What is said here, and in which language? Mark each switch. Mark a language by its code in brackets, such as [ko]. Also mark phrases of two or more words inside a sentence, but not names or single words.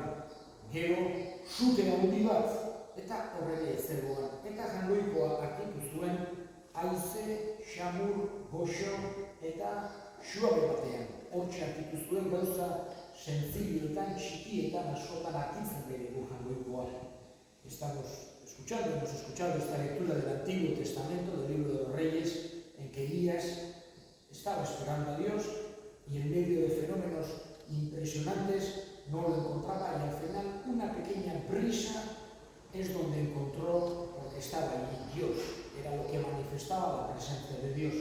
[eu] Gero sute handi bat, eta horre ez zegoen. Eta jangoikoa artitu zuen, haize, xamur, goxo eta suabe batean. Hortxe artitu zuen gauza sencillietan, txikietan, askotan artitzen bere jangoikoa. [es] Hemos escuchado esta lectura del Antiguo Testamento, del libro de los Reyes, en que Elías estaba esperando a Dios y en medio de fenómenos impresionantes no lo encontraba, y al final una pequeña brisa es donde encontró, porque estaba allí Dios, era lo que manifestaba la presencia de Dios.